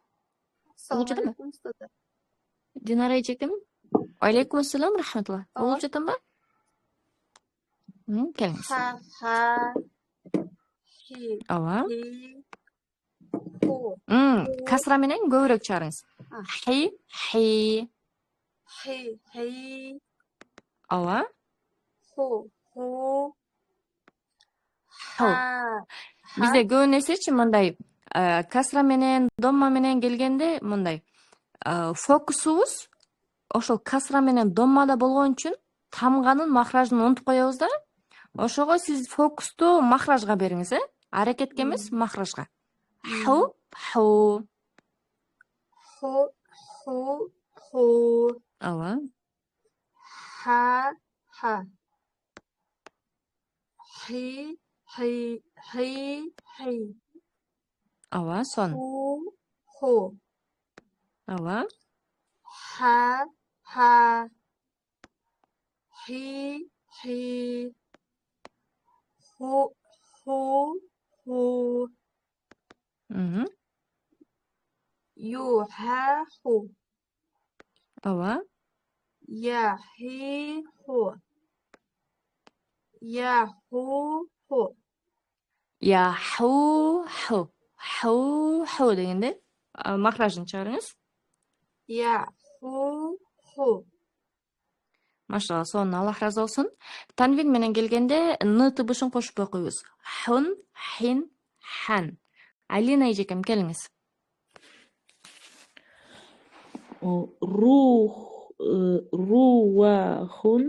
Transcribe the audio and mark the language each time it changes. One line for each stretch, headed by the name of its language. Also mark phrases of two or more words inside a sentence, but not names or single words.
Kyrgyz: Болуп жатамбы? Динара эжекем.
Arabic: عليكم السلام، رحمة الله.
Kyrgyz: Болуп жатамбы? Келиңиз.
Arabic: هَ، هَ، هِ,
Kyrgyz: Ава.
Arabic: هِ، هُ.
Kyrgyz: Касра менен көбүрөөк чыгарыңыз.
Arabic: هِ، هِ. هِ، هِ.
Kyrgyz: Ава.
Arabic: هُ، هُ. هُ.
Kyrgyz: Бизде көп нерсечи мындай касра менен, домма менен келгенде мындай фокусубуз ошол касра менен доммада болгон үчүн тамганын махражын унутуп коебуз да. Ошого сиз фокусту махражга бериңиз, аракетке эмес, махражга.
Arabic: هُ، هُ. هُ، هُ، هُ.
Kyrgyz: Ооба.
Arabic: هَ، هَ. هِ، هِ، هِ، هِ.
Kyrgyz: Ооба, сон.
Arabic: هُ، هُ.
Kyrgyz: Ооба.
Arabic: هَ، هَ. هِ، هِ. هُ، هُ، هُ. يُ، هَ، هُ.
Kyrgyz: Ооба.
Arabic: يَ، هِ، هُ. يَ، هُ، هُ. يَ هُ، هُ. هُ، هُ
Kyrgyz: дегенде махражын чыгарыңыз.
Arabic: يَ، هُ، هُ.
Kyrgyz: Машалла, сон Аллах разы болсун. Танвин менен келгенде н тыбышын кошуп окуйбуз.
Arabic: هٌ، هٍ، هً.
Kyrgyz: Алина эжекем келиңиз.
Arabic: رُوحٌ.